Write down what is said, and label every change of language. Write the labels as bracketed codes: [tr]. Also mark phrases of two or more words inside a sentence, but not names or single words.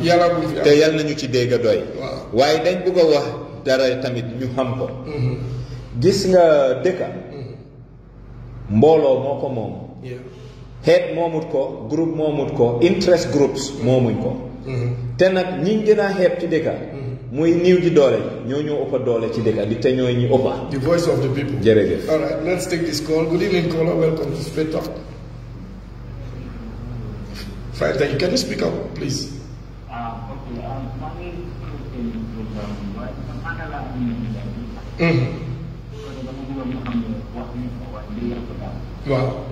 [wo] te yal na ñu ci dégg doy. waaye dañ bëgg a wax dara tamit ñu xam ko. gis nga dëkka mbooloo moo ko moom. xeet moomut ko groupe moomut ko [en] interest groups [wo] moomuñ ko. te nag ñi gën a xeeb ci dëkka muy niiw ji doole ñoo ñoo ëppa doole ci dëkka di te ñooy ñi ëppa. [en] The voice of the people. [wo] jërëjëf. [en] All right, let's take this call. Good evening, caller. Welcome to Straight Talk. Fine, thank you. Can you speak up, please? Wow.